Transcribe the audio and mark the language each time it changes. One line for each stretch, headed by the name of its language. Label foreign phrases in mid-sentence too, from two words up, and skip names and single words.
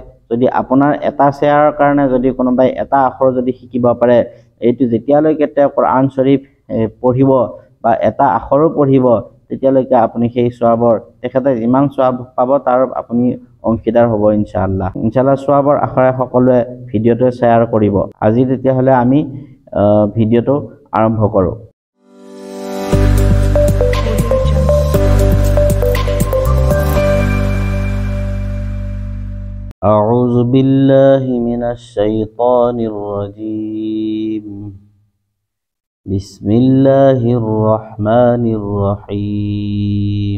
Assamese: যদি আপোনাৰ এটা শ্বেয়াৰৰ কাৰণে যদি কোনোবাই এটা আখৰ যদি শিকিব পাৰে, এইটো যেতিয়ালৈকে তেওঁ কোৰআন শৰীফ পঢ়িব বা এটা আখৰো পঢ়িব তেতিয়ালৈকে আপুনি সেই সওৱাবৰ তেখেতে যিমান সওৱাব পাব তাৰ আপুনি অংশীদাৰ হ'ব ইনশাআল্লাহ। সওৱাবৰ আখৰে সকলোৱে ভিডিঅ'টো শ্বেয়াৰ কৰিব। আজি তেতিয়াহ'লে আমি ভিডিঅ'টো আৰম্ভ কৰোঁ।
Arabic: أعوذ بالله من الشيطان الرجيم. بسم الله الرحمن الرحيم.